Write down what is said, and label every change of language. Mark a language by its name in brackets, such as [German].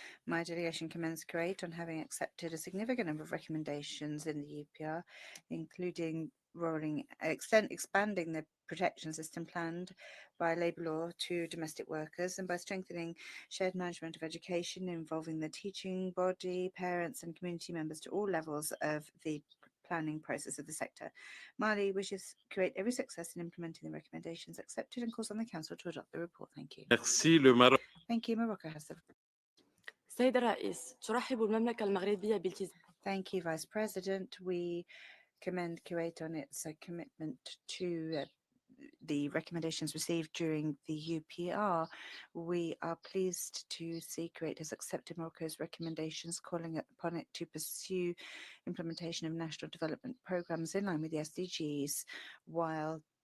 [English] My delegation commends Kuwait on having accepted a significant number of recommendations in the UPR, including expanding the protection system planned by labour law to domestic workers and by strengthening shared management of education involving the teaching body, parents and community members to all levels of the planning process of the sector. Mali wishes Kuwait every success in implementing the recommendations accepted and calls on the Council to adopt the report. Thank you. [French] Merci. Le Maroc. [English] Thank you. Morocco has the [Arabic] سيد الرئيس ترحب المملكة المغربية بالتزام. [English] Thank you, Vice President. We commend Kuwait on its commitment to the recommendations received during the UPR. We are pleased to see Kuwait has accepted Morocco's recommendations, calling upon it to pursue implementation of national development programs in line with the SDGs, while